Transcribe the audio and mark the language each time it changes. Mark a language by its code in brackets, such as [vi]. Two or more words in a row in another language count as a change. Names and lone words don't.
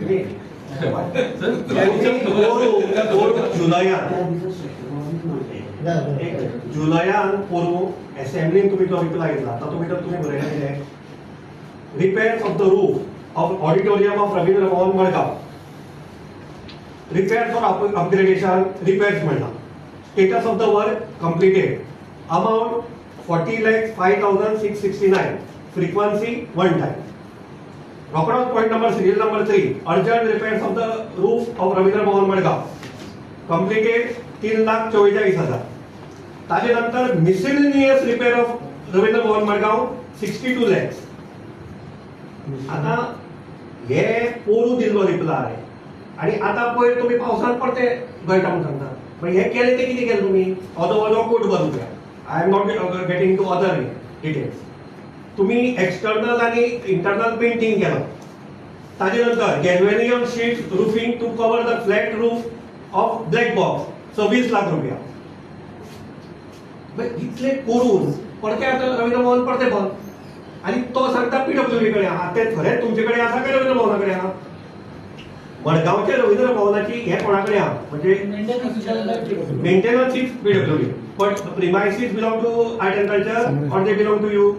[kok] जुलयान पोरू असेंब्लीन तुम्ही तो रिप्लाय दिला तातूंत भितर तुम्ही बरयलें [en] repairs of the roof of auditorium of Ravindra Bhavan Margao repairs for upgradation repairs म्हणला status of the work completed amount 40,05,669 frequency 1 time रोकडोच point number serial number 3 urgent repairs of the roof of Ravindra Bhavan Margao completed 3,44,000 [kok] ताजे नंतर [en] miscellaneous repair of Ravindra Bhavan Margao 62 lakhs आता [kok] हे पोरू दिल्लो रिप्लाय आणि आता पयर तुम्ही पावसात परते गळटा म्हणून सांगता मग हे केले ते किती केलं तुम्ही अदो कोट बरोबर [en] I am not getting to other details. [kok] तुम्ही एक्सटर्नल आणि इंटरनल पेंटिंग केलं. ताजे नंतर [en] galvanium sheet roofing to cover the flat roof of black box 26 लाख रुपया. [kok] इतले करून पडते आता रवींद्र भवन पडते बंद आणि तो सांगता पीडब्ल्यूडी कडे आहा. ते खरेंच तुमचे कडेन आसा काय रवींद्र भवना कडेन आहा? मडगांवच्या रवींद्र भवनाची हे कोणाकडे आहा म्हणजे [en] maintenance is PWD but premises belong to art and culture [kok] और [en] they belong to you.